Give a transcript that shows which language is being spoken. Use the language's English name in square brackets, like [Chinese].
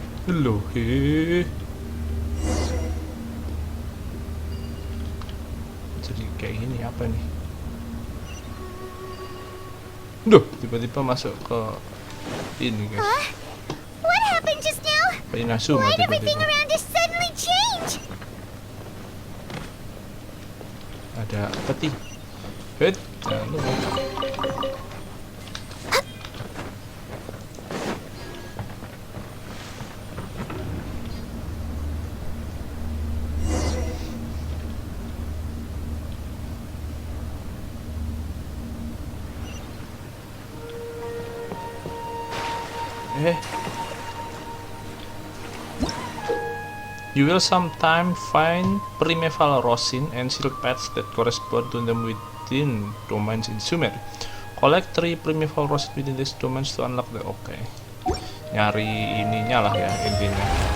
[Indonesian] Loh, jadi kayak gini apa nih? Duh, tiba-tiba masuk ke ini guys. [English] Huh? What happened just now? Inazuma Why'd everything [Indonesian] tiba-tiba. [English] around us suddenly change? [Indonesian] Ada peti. Jangan lupa. [English] You will sometime find primeval rosin and silk pads that correspond to them within domains in Sumeru. Collect 3 primeval rosin within these domains to unlock the... Oke. [Indonesian] Nyari ininya lah ya intinya.